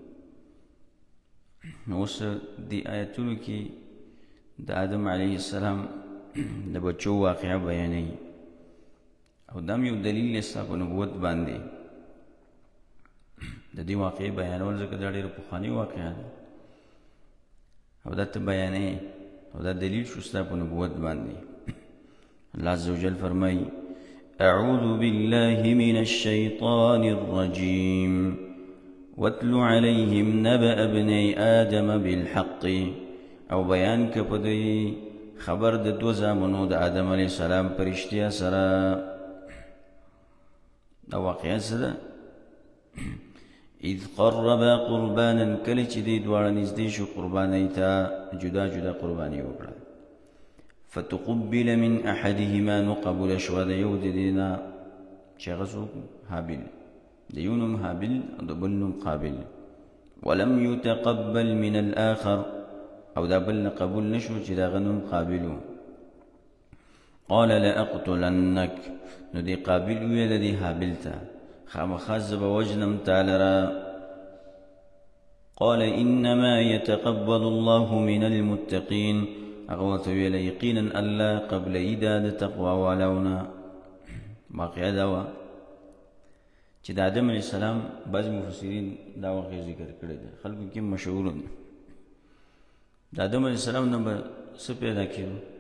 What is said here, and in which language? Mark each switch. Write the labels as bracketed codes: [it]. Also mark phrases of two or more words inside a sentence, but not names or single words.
[ps] نو اوس دې آیتونو کې د آدم [ar] علیه السلام [ps] د بچو واقعه بیانوي، او دا هم یو دلیل دی ستا په نبوت باندې د دې واقعې بیانول، ځکه دا ډېره پخوانۍ واقعه ده او دا ته بیانوي او دا دلیل شو ستا په نبوت باندې. [ar] الله عز وجل فرمایي: اعوذ بالله من الشیطان الرجیم واتل علیهم نبأ ابني آدم بالحق، [ps] او بیان که په دوی خبر د دو زامنو د آدم [ar] علیه السلام [ps] په رښتیا سره. دا واقعه څه ده؟ [ar] اذ قربا قربانا، [ps] کله چې دی دواړه نږدې شو قربانۍ ته، جدا جدا قرباني وکړه. [ar] فتقبل من احدهما، [ps] نو قبول شوه د یو د دې نه چې هغه څوک؟ هابیل، د یو نوم هابیل او د بل نوم قابل. [ar] ولم يتقبل من الآخر، [ps] او دا بل نه قبول نشو چې د هغه نوم قابل. [ar] قال لأقتلنک، [ps] نو دی قابل ویل دی هابیل ته خامخا زه به وژنم تا لره. [ar] قال انما يتقبل الله من المتقین، [ps] هغه ورته ویله یقینا الله قبلوي دا د تقوا والاونه. واقعه دا وه چې د آدم [ar] علیه السلام [ps] بعض مفسرین دا واقعه ذکر کړې ده، خلکو کې مشهور ده. د آدم [ar] علیه السلام [ps] نه به څه پیدا کېدو؟